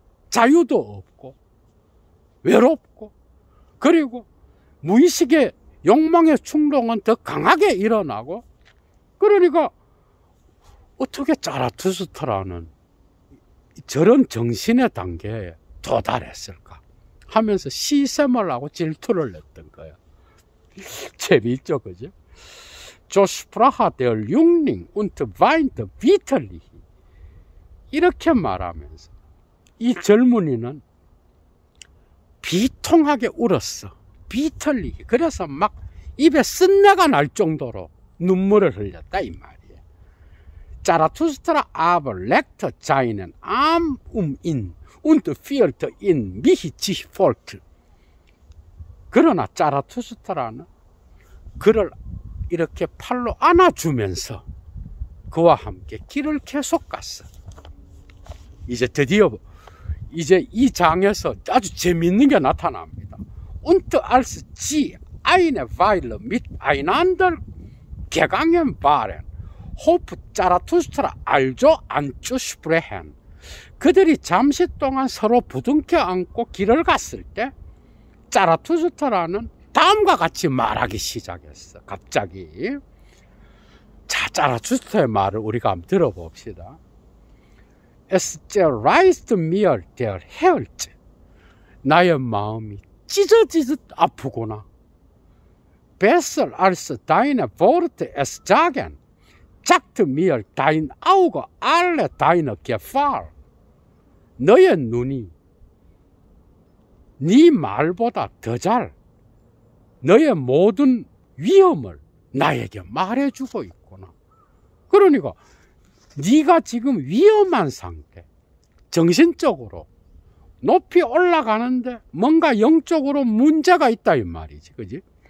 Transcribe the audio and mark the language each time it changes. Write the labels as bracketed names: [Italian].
[Korean] 자유도 없고 외롭고, 그리고 무의식의 욕망의 충동은 더 강하게 일어나고, 그러니까 어떻게 짜라투스트라는 저런 정신의 단계에 도달했을까 하면서 시샘을 하고 질투를 냈던 거야. 재미있죠, 그죠? [German] So sprach der Jüngling und weinte bitterlich. [Korean] 이렇게 말하면서 이 젊은이는 비통하게 울었어. [German] bitterlich. [Korean] 그래서 막 입에 쓴내가 날 정도로 눈물을 흘렸다 이 말이에요. [German] Zarathustra aber legte seinen Arm ihn und führte ihn mit sich fort. [Korean] 그러나 짜라투스트라는 그를 이렇게 팔로 안아주면서 그와 함께 길을 계속 갔어. 이제 드디어 이제 이 장에서 아주 재밌는 게 나타납니다. [German] Und als sie eine Weile miteinander gegangen waren, hob Zarathustra also an zu sprechen. [Korean] 그들이 잠시 동안 서로 부둥켜 안고 길을 갔을 때 짜라투스트라는 다음과 같이 말하기 시작했어. 갑자기. 자, 짜라투스트의 말을 우리가 한번 들어봅시다. [German] Es zerreißt mir der Herz. [Korean] 나의 마음이 찢어지듯 아프구나. [German] Besser als deine Worte es sagen, sagt mir dein Auge alle deine Gefahr. [Korean] 너의 눈이 네 말보다 더 잘 너의 모든 위험을 나에게 말해주고 있구나. 그러니까 네가 지금 위험한 상태, 정신적으로 높이 올라가는데 뭔가 영적으로 문제가 있다 이 말이지, 그지?